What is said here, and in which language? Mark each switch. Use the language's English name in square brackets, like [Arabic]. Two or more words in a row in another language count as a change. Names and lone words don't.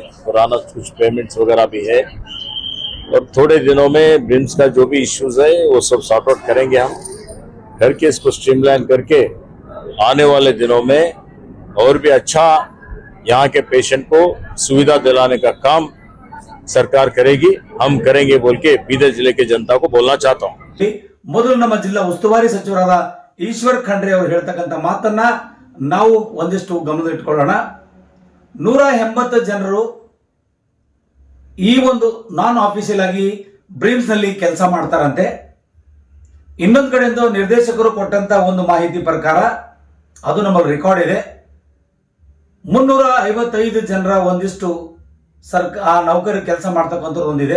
[Hindi] पुराना कुछ पेमेंट्स वगैरह भी है. और थोड़े दिनों में ब्रिम्स का जो भी इश्यूज है वो सब [English] sort out [Hindi] करेंगे हम, करके इसको स्ट्रीमलाइन करके आने वाले दिनों में और भी अच्छा यहाँ के पेशेंट को सुविधा दिलाने का काम सरकार करेगी, हम करेंगे बोल के बीदर जिले के जनता को बोलना चाहता हूँ. [Kannada] ಮೊದಲು ನಮ್ಮ ಜಿಲ್ಲಾ ಉಸ್ತುವಾರಿ ಸಚಿವರಾದ ಈಶ್ವರ್ ಖಂಡ್ರೆ ಅವರು ಹೇಳ್ತಕ್ಕಂಥ ಮಾತನ್ನ ನಾವು ಒಂದಿಷ್ಟು ಗಮನದಲ್ಲಿಟ್ಕೊಳ್ಳೋಣ. 180 ಜನರು ಈ ಒಂದು [English] non official [Kannada] ಆಗಿ ಬ್ರಿಮ್ಸ್ ನಲ್ಲಿ ಕೆಲಸ ಮಾಡ್ತಾರಂತೆ. ಇನ್ನೊಂದು ಕಡೆಯಿಂದ ನಿರ್ದೇಶಕರು ಕೊಟ್ಟಂತ ಒಂದು ಮಾಹಿತಿ ಪ್ರಕಾರ, ಅದು ನಮ್ಮಲ್ಲಿ ರೆಕಾರ್ಡ್ ಇದೆ, 355 ಜನರ ಒಂದಿಷ್ಟು ಆ ನೌಕರಿ ಕೆಲಸ ಮಾಡ್ತಕ್ಕಂಥದ್ದು ಒಂದಿದೆ.